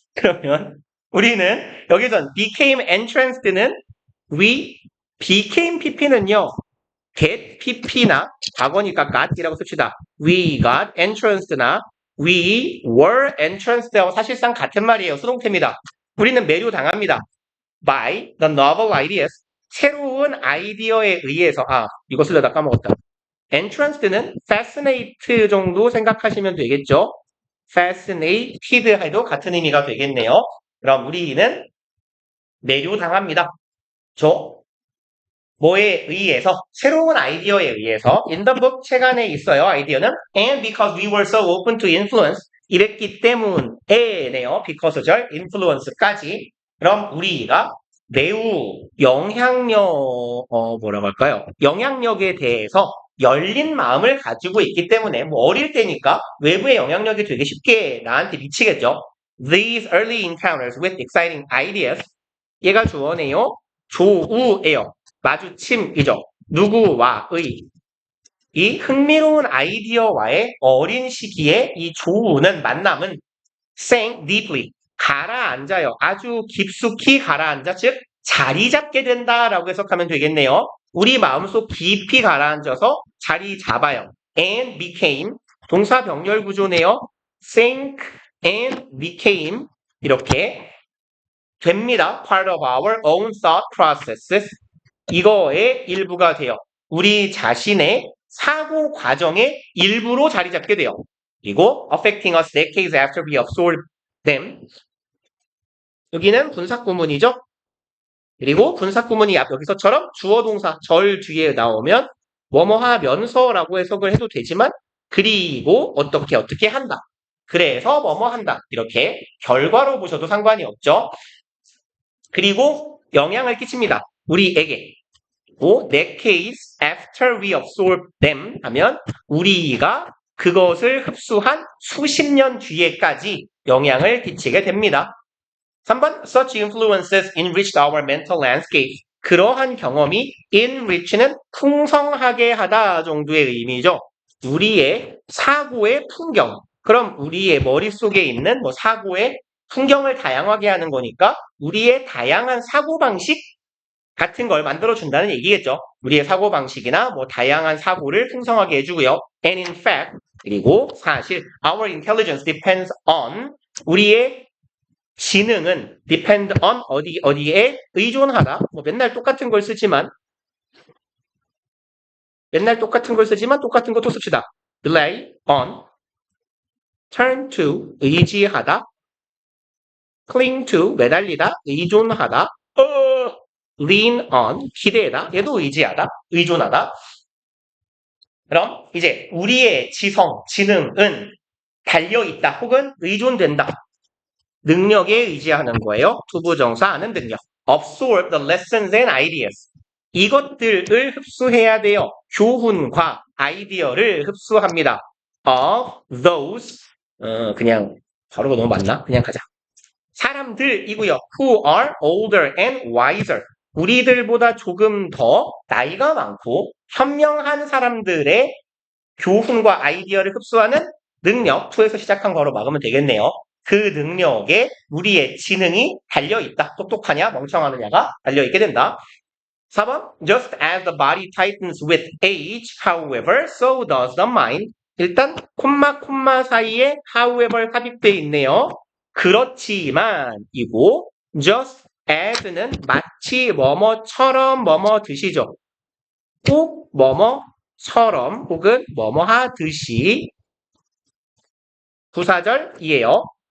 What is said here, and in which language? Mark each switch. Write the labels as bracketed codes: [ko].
[ko] 그러면 우리는 여기서 [en] became entranced는 we became pp는요. [ko] get pp나 과거니까 got이라고 씁시다. [en] We got entranced나 we were entranced하고 [ko] 사실상 같은 말이에요. 수동태입니다. 우리는 매료 당합니다. [en] by the novel ideas [ko] 새로운 아이디어에 의해서 이거 쓰려다 까먹었다. entranced는 fascinate 정도 생각하시면 되겠죠. fascinated 해도 같은 의미가 되겠네요. 그럼 우리는 매료당합니다. 뭐에 의해서? 새로운 아이디어에 의해서 [en] in the book [ko] 책 안에 있어요. [en] 아이디어는 and because we were so open to influence [ko] 이랬기 때문에네요. because절 influence까지. 그럼 우리가 매우 뭐라고 할까요? 영향력에 대해서 열린 마음을 가지고 있기 때문에 뭐 어릴 때니까 외부의 영향력이 되게 쉽게 나한테 미치겠죠. [en] These early encounters with exciting ideas [ko] 얘가 주어네요. 조우예요. 마주침이죠. 누구와의. 이 흥미로운 아이디어와의 어린 시기에 이 조우는 만남은 [en] sank deeply. [ko] 가라앉아요. 아주 깊숙이 가라앉아, 즉 자리 잡게 된다라고 해석하면 되겠네요. 우리 마음속 깊이 가라앉아서 자리 잡아요. [en] and became [ko] 동사 병렬 구조네요. [en] sank and became [ko] 이렇게 됩니다. [en] part of our own thought processes. [ko] 이거의 일부가 돼요. 우리 자신의 사고 과정의 일부로 자리 잡게 돼요. [en] 그리고 affecting us decades after we absorb them. [ko] 여기는 분사구문이죠. 그리고 분사구문이 여기서처럼 주어 동사 절 뒤에 나오면 뭐뭐 하면서라고 해석을 해도 되지만 그리고 어떻게 한다. 그래서 뭐뭐 한다. 이렇게 결과로 보셔도 상관이 없죠. 그리고 영향을 끼칩니다. 우리에게. [en] that case after we absorb them [ko] 하면 우리가 그것을 흡수한 수십 년 뒤에까지 영향을 끼치게 됩니다. [en] 3번 such influences enriched our mental landscape. [ko] 그러한 경험이 enrich는 풍성하게 하다 정도의 의미죠. 우리의 사고의 풍경. 그럼 우리의 머릿속에 있는 사고의 풍경을 다양하게 하는 거니까 우리의 다양한 사고방식 같은 걸 만들어준다는 얘기겠죠. 우리의 사고방식이나 다양한 사고를 풍성하게 해주고요. [en] And in fact, [ko] 그리고 사실 [en] our intelligence depends on [ko] 우리의 지능은 [en] depend on [ko] 어디에 의존하다. 맨날 똑같은 걸 쓰지만 똑같은 것도 씁시다. [en] rely on, turn to 의지하다, cling to 매달리다, 의존하다, lean on 기대다, 얘도 의지하다, 의존하다. [ko] 그럼 이제 우리의 지능은 달려있다 혹은 의존된다. 능력에 의지하는 거예요. 투부정사하는 능력. [en] absorb the lessons and ideas. [ko] 이것들을 흡수해야 돼요. 교훈과 아이디어를 흡수합니다. of those 그냥 바로 너무 맞나? 그냥 가자. 사람들이고요. [en] who are older and wiser. [ko] 우리들보다 조금 더 나이가 많고 현명한 사람들의 교훈과 아이디어를 흡수하는 능력, 2에서 시작한 거로 막으면 되겠네요. 그 능력에 우리의 지능이 달려있다. 똑똑하냐 멍청하느냐가 달려있게 된다. [en] 4번 Just as the body tightens with age, however, so does the mind. [ko] 일단 콤마 사이에 however 삽입되어 있네요. 그렇지만 이고 just as는 마치 뭐뭐처럼 뭐뭐 듯이죠. 꼭 뭐뭐처럼 혹은 뭐뭐 하듯이 부사절이에요.